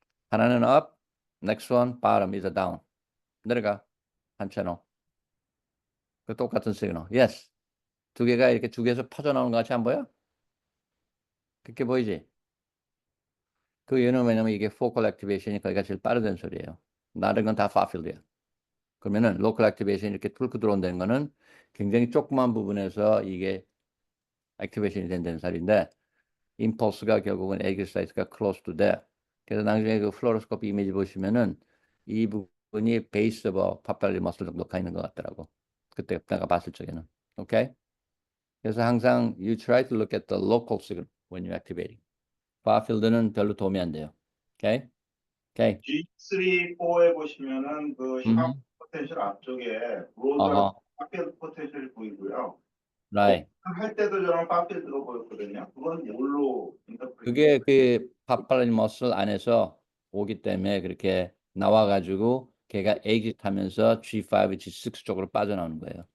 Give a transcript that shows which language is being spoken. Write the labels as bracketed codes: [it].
[en] 하나는 up, next one bottom is a down. [ko] 내려가. 한 채널. 그 똑같은 시그널. Yes. 두 개가 이렇게 두 개에서 퍼져 나오는 것 같이 안 보여? 그렇게 보이지? 그 이유는 왜냐면 이게 focal activation이 거기가 제일 빠르다는 소리예요. 다른 건 다 far field이야. 그러면은 local activation 이렇게 뚫고 들어온다는 거는 굉장히 조그만 부분에서 이게 액티베이션이 된다는 소리인데 impulse가 결국은 aggregate 사이트가 [en] close to there. [ko] 그래서 나중에 그 플로로스코피 이미지 보시면은 이 부분이 베이스 오브 파팔리 머슬 정도 가 있는 것 같더라고. 그때 내가 봤을 적에는. 오케이? 그래서 항상 [en] you try to look at the local signal when you're activating. [ko] far field는 별로 도움이 안 돼요. [en] 오케이? 오케이. [ko] G3, 4에 보시면은 그 샵 음. 포텐셜 앞쪽에 브로더 어허. 파필드 포텐셜이 보이고요. [en] right. [ko] 할 때도 저는 파필드로 보였거든요. 그건 뭘로 인터프리트? 그게 그 파팔리 머슬 안에서 오기 때문에 그렇게 나와가지고 걔가 exit하면서 G5, G6 쪽으로 빠져나오는 거예요.